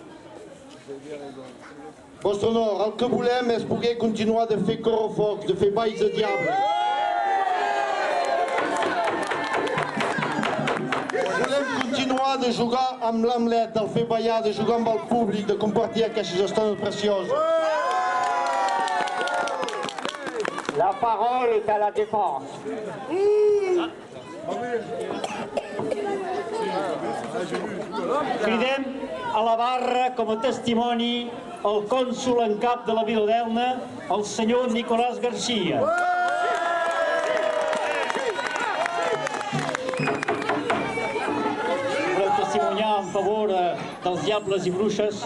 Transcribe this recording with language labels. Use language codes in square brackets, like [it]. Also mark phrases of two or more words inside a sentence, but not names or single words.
[ca] Vostre honor, el que volem és poder continuar de fer correfocs, de fer balls de diable. Volem continuar de jugar amb l'Hamlet, de fer ballar, de jugar amb el públic, de compartir aquestes estones precioses. [fr] La parole est à la défense. [ca] Cridem a la barra com a testimoni el cònsol en cap de la vila d'Elna, el senyor Nicolás García. Voleu testimoniar en favor dels diables i bruixes?